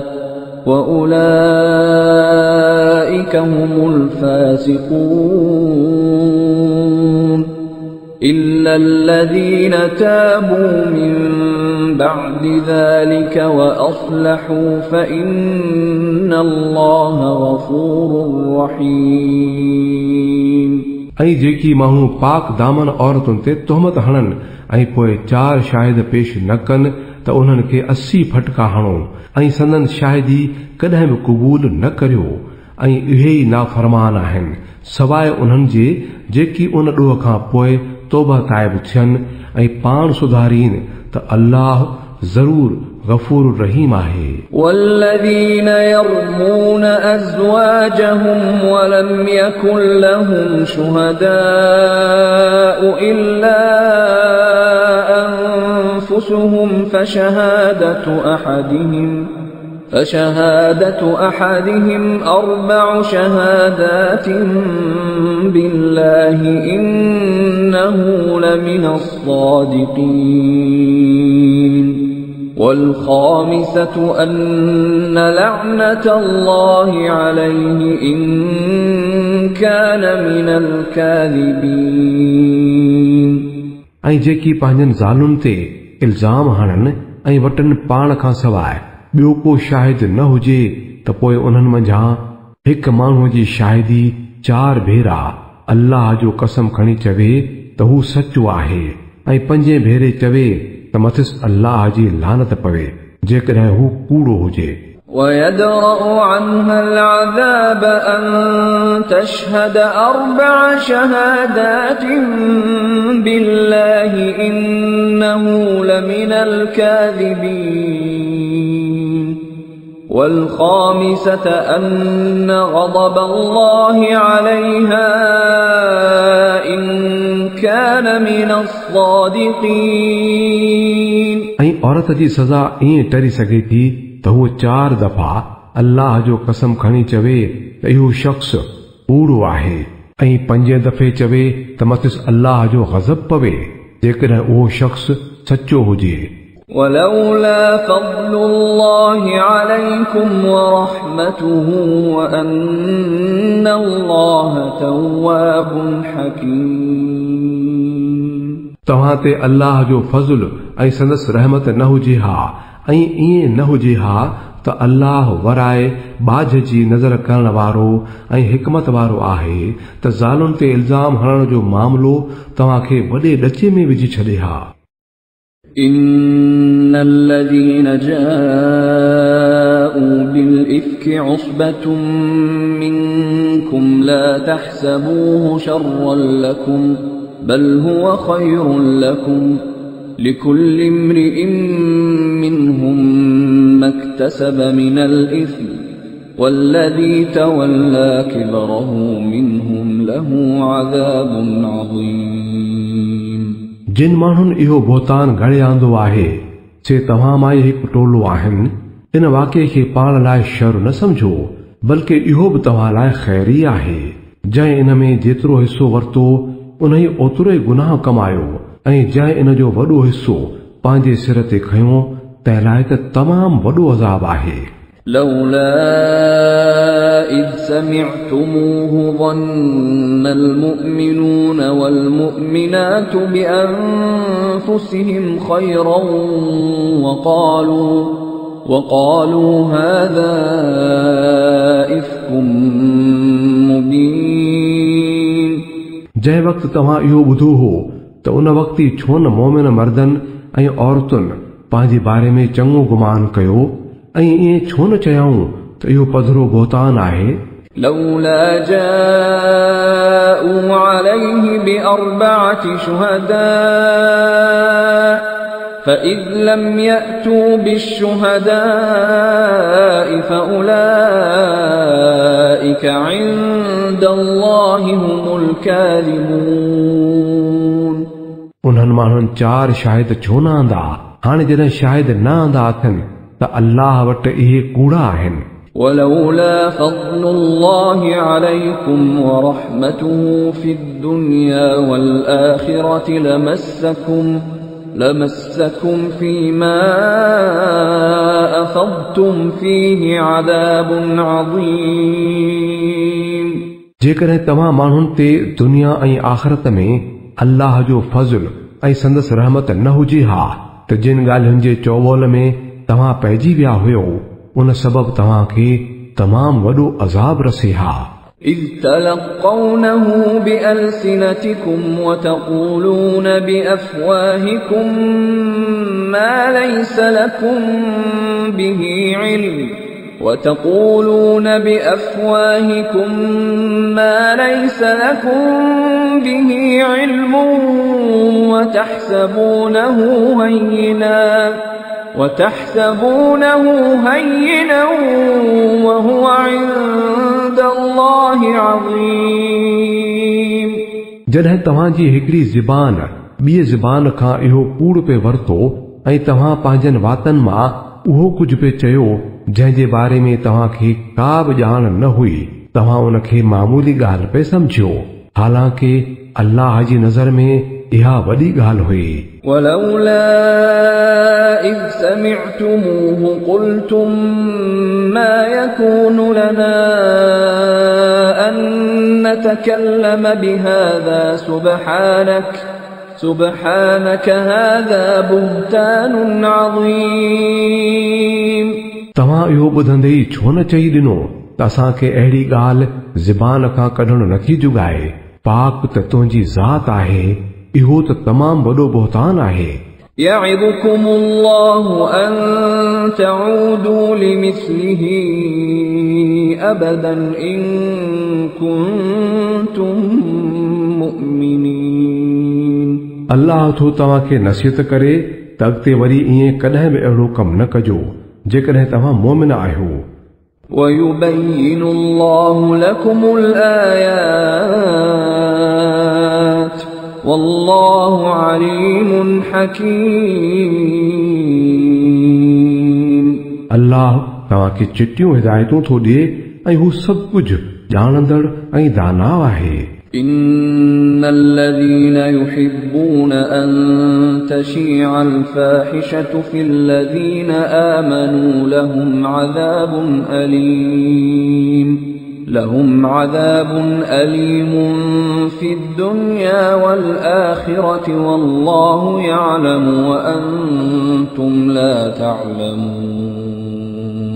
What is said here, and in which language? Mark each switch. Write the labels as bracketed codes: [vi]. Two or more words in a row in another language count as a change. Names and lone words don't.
[ar] وأولئك هم الفاسقون إلا الذين تابوا من بعد ذلك وأصلحوا فإن الله غفور رحيم [sd] ऐं जेकी माण्हू पाक दामन औरतुनि ते तोहमत हणनि ऐं पोइ 4 शाहिद पेश न कनि त उन्हनि खे 80 फटका हणो ऐं संदन शाहिदी कॾहिं बि क़बूल न करियो ऐं इहे ई नाफ़रमान आहिनि सवाइ उन्हनि जे जेकी उन ॾोह खां पोइ तौबा ताइब थियनि ऐं पाण सुधारीन त अल्लाह ज़रूर गफूर रहीम आहे। [ar] والذين يرمون أزواجهم ولم يكن لهم شهداء إلا أنفسهم فشهادة أحدهم 4 شهادات بالله إنه لمن الصادقين والخامسة أن لعنة الله عليه إن كان من الكاذبين [sd] ऐं जेकी पंहिंजनि ज़ालुनि ते इल्ज़ाम हणनि ऐं वटनि पाण खां सवाइ ॿियो को शाहिद न हुजे त पोइ उन्हनि मंझां हिक माण्हूअ जी शाहिदी 4 भेरा अल्लाह जो कसम खणी चवे त हू सचो आहे ऐं 5 भेरे चवे त मथिस अल्लाह जी लानत पवे जेकॾहिं हू कूड़ो हुजे। [ar] ويدرأ عنها العذاب أن تشهد 4 شهادات بالله إنه لمن الكاذبين والخامسة أن غضب الله عليها إن كان من الصادقين [sd] ऐं औरत जी सज़ा ईअं टरी सघे थी त हूअ 4 दफ़ा अल्लाह जो कसम खणी चवे त इहो शख़्स कूड़ो आहे ऐं 5 दफ़े चवे त मथिस अल्लाह जो गज़ब पवे जेकॾहिं उहो शख़्स सचो हुजे। [ar] ولولا فضل الله عليكم ورحمته وأن الله تواب حكيم [sd] तव्हां ते अल्लाह जो फज़ल ऐं संदसि रहमत न हुजे हा ऐं ईअं न हुजे हा त अल्लाह वराए बाझ जी नज़र करण वारो ऐं हिकमत वारो आहे त ज़ालुनि ते इल्ज़ाम हणण जो मामलो तव्हां खे वॾे ॾचे में विझी छॾे हा। [ar] إن الذين جاءوا بالإفك عصبة منكم لا تحسبوه شرا لكم بل هو خير لكم لكل امرئ منهم ما اكتسب من الإثم والذي تولى كبره منهم له عذاب عظيم [sd] जिन माण्हुनि इहो बोतान घड़े आंदो आहे से तव्हां मां हिकु टोलो आहिनि इन वाक़े खे पाण लाइ शर न समझो बल्कि इहो बि तव्हां लाइ ख़ैरी आहे। जंहिं इन में जेतिरो हिसो वरितो उन ई ओतिरो ई गुनाह कमायो ऐं जंहिं इन जो वॾो हिसो पंहिंजे सिर ते खयो तंहिं लाइ त तमामु वॾो अज़ाब आहे। [ar] لولا إذ سمعتموه ظن المؤمنون والمؤمنات بأنفسهم خيرا وقالوا هذا إفك مبين [sd] जंहिं वक़्तु तव्हां इहो ॿुधो हो त उन वक़्तु ई छो न मोमिन मर्दनि ऐं औरतुनि पंहिंजे बारे में चङो गुमान कयो ऐं ईअं छो न चयाऊं त इहो पधरो बोतान आहे। [ar] لولا جاءوا عليه بأربعة شهداء فإذ لم يأتوا بالشهداء فأولئك عند الله هم الكاذبون [sd] उन्हनि माण्हुनि 4 शाहिद छो न आंदा हाणे जॾहिं शाहिद न आंदा अथनि त अल्लाह वटि इहे कूड़ा आहिनि। [ar] ولولا فضل الله عليكم ورحمته في الدنيا والآخرة لمسكم فيما أفضتم فيه عذاب عظيم [sd] जेकॾहिं तव्हां माण्हुनि ते दुनिया ऐं आख़िरत में अल्लाह जो फज़ल ऐं संदसि रहमत न हुजे हा त जिन ॻाल्हियुनि जे चौबोल में तव्हां पइजी विया हुयो उन सबब तव्हां खे तमामु वॾो अज़ाब रसे हा। [ar] إذ تلقونه بألسنتكم وتقولون بأفواهكم ما ليس لكم به علم وتحسبونه هينا وهو عند الله عظيم [sd] जॾहिं तव्हांजी हिकिड़ी ज़बान ॿिए ज़बान खां इहो कूड़ पे वरितो ऐं तव्हां पंहिंजनि वातनि मां उहो कुझु पे चयो जंहिं जे बारे में तव्हां खे का बि ॼाण न हुई तव्हां उन खे मामूली ॻाल्हि पे सम्झो हालांकि अल्लाह जी नज़र में इहा वॾी ॻाल्हि हुई। [ar] ولولا إذ سمعتموه قلتم ما يكون لنا أن نتكلم بهذا سبحانك هذا بهتان عظيم [sd] तव्हां इहो ॿुधंदे ई छो न चई ॾिनो त असांखे अहिड़ी ॻाल्हि ज़बान खां कढणु नथी जुगाए पाक त तुंहिंजी ज़ात आहे इहो त तमामु वॾो बोहतान आहे। [ar] يعظكم الله أن تعودوا لمثله أبدا إن كنتم مؤمنين [sd] अल्लाह थो तव्हां खे नसीहत करे त अॻिते वरी ईअं कॾहिं बि अहिड़ो कमु न कजो जेकॾहिं तव्हां मोमिन आहियो। [ar] ويبين الله لكم الآيات والله عليم حكيم। [sd] अल्लाह तव्हांखे चिटियूं हिदायतूं थो ॾिए ऐं हू सभु कुझु ॼाणंदड़ ऐं दाना आहे। [ar] إن الذين يحبون أن تشيع الفاحشة في الذين آمنوا لهم عذاب أليم في الدنيا والآخرة والله يعلم وأنتم لا تعلمون।